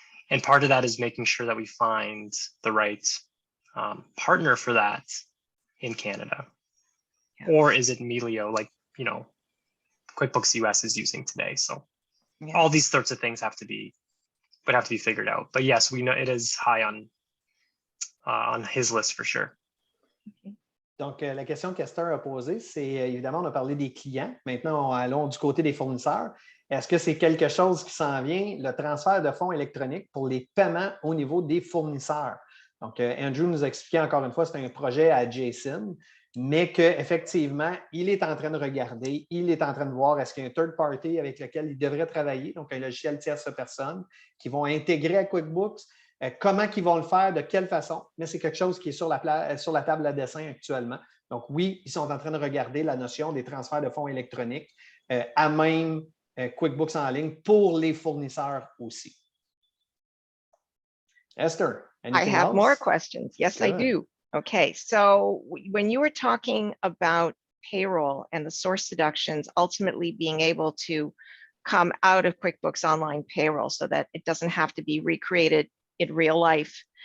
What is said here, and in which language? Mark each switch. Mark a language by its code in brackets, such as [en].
[en] And part of that is making sure that we find the right partner for that in Canada. Yeah. Or is it Melio, like QuickBooks US is using today? So all these sorts of things have to be figured out. But yes, we know it is high on his list for sure. Okay. [fr] Donc, la question qu'Astor a posée, c'est évidemment, on a parlé des clients. Maintenant, allons du côté des fournisseurs. Est-ce que c'est quelque chose qui s'en vient, le transfert de fonds électroniques pour les paiements au niveau des fournisseurs? Donc, Andrew nous a expliqué encore une fois, c'est un projet à Jason, mais qu'effectivement, il est en train de regarder, il est en train de voir est-ce qu'il y a un third party avec lequel il devrait travailler, donc un logiciel tierce personne, qui vont intégrer à QuickBooks. Comment ils vont le faire, de quelle façon, mais c'est quelque chose qui est sur la table à dessin actuellement. Donc oui, ils sont en train de regarder la notion des transferts de fonds électroniques à même QuickBooks en ligne pour les fournisseurs aussi. [en] Esther, anything I have else? more questions. Yes, Good. I do. Okay, so when you were talking about payroll and the source deductions ultimately being able to come out of QuickBooks Online Payroll so that it doesn't have to be recreated in real life.